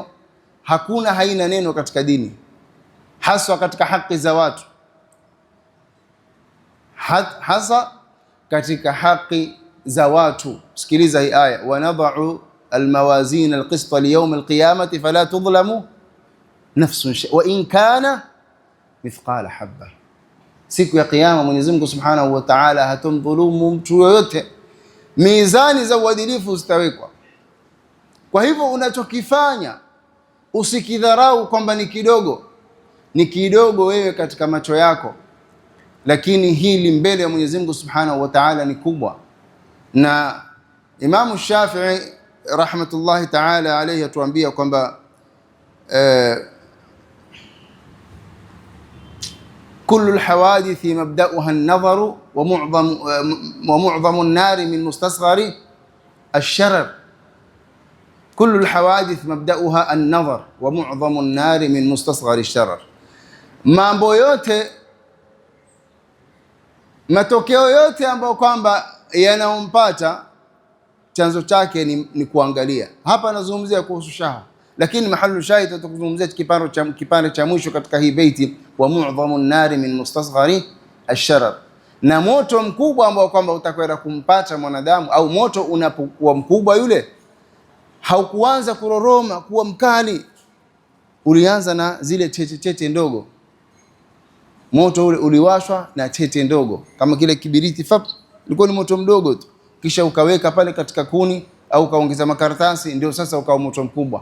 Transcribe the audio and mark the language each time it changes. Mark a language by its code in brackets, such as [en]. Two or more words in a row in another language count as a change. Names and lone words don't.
[sw] Hakuna haina neno katika dini, haswa katika haki za watu, hasa katika haki za watu. Sikiliza hii aya, [ar] ونضع الموازين القسط ليوم القيامة فلا تظلم نفس شيء وإن كان مثقال حبة. [sw] Siku ya kiyama Mwenyezi Mungu [ar] سبحانه وتعالى [sw] hatomdhulumu mtu yoyote, mizani za uadilifu zitawekwa. Kwa hivyo unachokifanya usikidharau kwamba ni kidogo. Ni kidogo wewe katika macho yako, lakini hili mbele ya Mwenyezi Mungu [ar] سبحانه وتعالى [sw] ni kubwa. Na Imamu Shafi'i [ar] رحمة الله تعالى عليه [sw] atuambia kwamba [ar] كل الحوادث مبدؤها النظر ومعظم النار من مستصغر الشرر. كل الحوادث مبدؤها النظر ومعظم النار من مستصغر الشرر. [sw] Mambo yote, matokeo yote ambayo kwamba yanaompata chanzo chake ni kuangalia. Hapa nazungumzia kuhusu shaha, lakini [ar] محل الشاهد [sw] tutakuzungumzia kipande cha mwisho katika hii beiti, [ar] ومعظم النار من مستصغر الشرر. [sw] Na moto mkubwa ambao kwamba utakwenda kumpata mwanadamu, au moto unapokuwa mkubwa yule haukuanza kuroroma kuwa mkali, ulianza na zile tete ndogo. Moto ule uliwashwa na tete ndogo, kama kile kibiriti ulikuwa ni moto mdogo tu, kisha ukaweka pale katika kuni au ukaongeza makaratasi, ndio sasa ukawa moto mkubwa.